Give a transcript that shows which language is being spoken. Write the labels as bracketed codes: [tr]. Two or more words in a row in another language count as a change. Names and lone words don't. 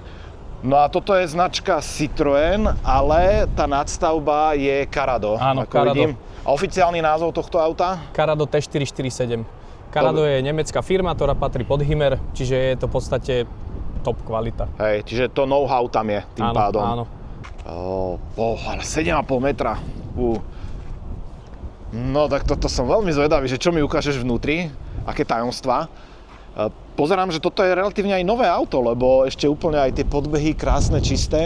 [sk] No a toto je značka Citroën, ale tá nadstavba je Carado. Áno, ako Carado. vidím. A oficiálny názov tohto auta? Carado T447. Carado je nemecká firma, ktorá patrí pod Himmer, čiže je to v podstate top kvalita. Hej, čiže to know-how tam je tým pádom. Áno. 7,5 metra. No tak toto som veľmi zvedavý, že čo mi ukážeš vnútri, aké tajomstvá. Pozerám, že toto je relatívne aj nové auto, lebo ešte úplne aj tie podbehy krásne, čisté.